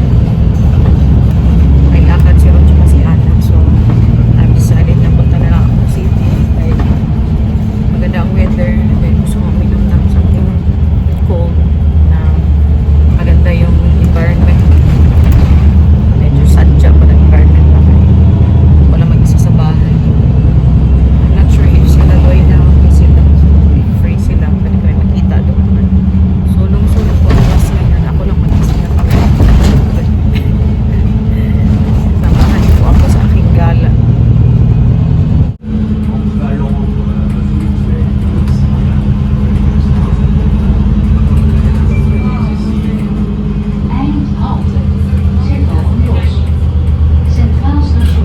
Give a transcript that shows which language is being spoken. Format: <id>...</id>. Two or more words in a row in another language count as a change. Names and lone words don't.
<tl>May lakad si Ron at si Ana,</tl> <en>so I've decided</en> <tl>na punta na lang ako sa city dahil maganda ang weather</tl> <en>and then</en> <tl>gusto ko uminom ng</tl> <en>something cold</en> <tl>na maganda yung environment. Medyo sadya pa ng environment na wala mag-isa sa bahay.</tl> <en>I'm not sure if</en> <tl>sila Loy na okay sila. Free sila. Pwede ko rin makita doon. Sulong-sulong po ang bus ngayon. Ako lang mag-isa na kami. Samahan po ako sa aking gala. Eindhoven, Cirkelbos. Centraal Station.</tl>